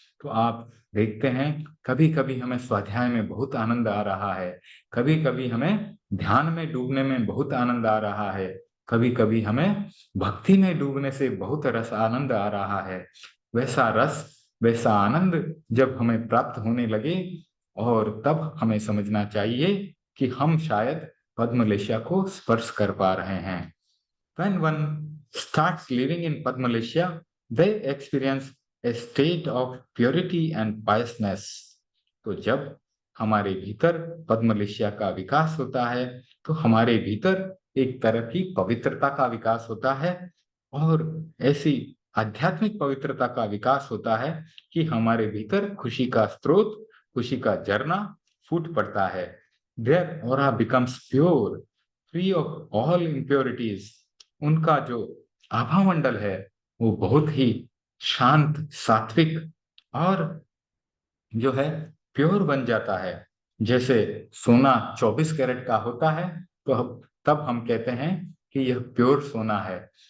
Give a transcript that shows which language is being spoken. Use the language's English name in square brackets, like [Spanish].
[Hindi] तो आप देखते हैं, कभी कभी हमें स्वाध्याय में बहुत आनंद आ रहा है, कभी कभी हमें ध्यान में डूबने में बहुत आनंद आ रहा है, कभी कभी हमें भक्ति में डूबने से बहुत रस आनंद आ रहा है। वैसा रस, वैसा आनंद जब हमें प्राप्त होने लगे, और तब हमें समझना चाहिए कि हम शायद पद्मलेशिया को स्पर्श कर पा रहे हैं। [English] When one starts living in Padmalesia, they experience a state of purity and piousness. [Hindi] तो जब हमारे भीतर पद्मलेशिया का विकास होता है तो हमारे भीतर एक तरह की पवित्रता का विकास होता है, और ऐसी आध्यात्मिक पवित्रता का विकास होता है कि हमारे भीतर खुशी का स्रोत, खुशी का झरना फूट पड़ता है। [English] Their aura becomes pure, free of all impurities. [Hindi] उनका जो आभा मंडल है वो बहुत ही शांत, सात्विक और जो है प्योर बन जाता है। जैसे सोना 24 कैरेट का होता है तो तब हम कहते हैं कि यह प्योर सोना है।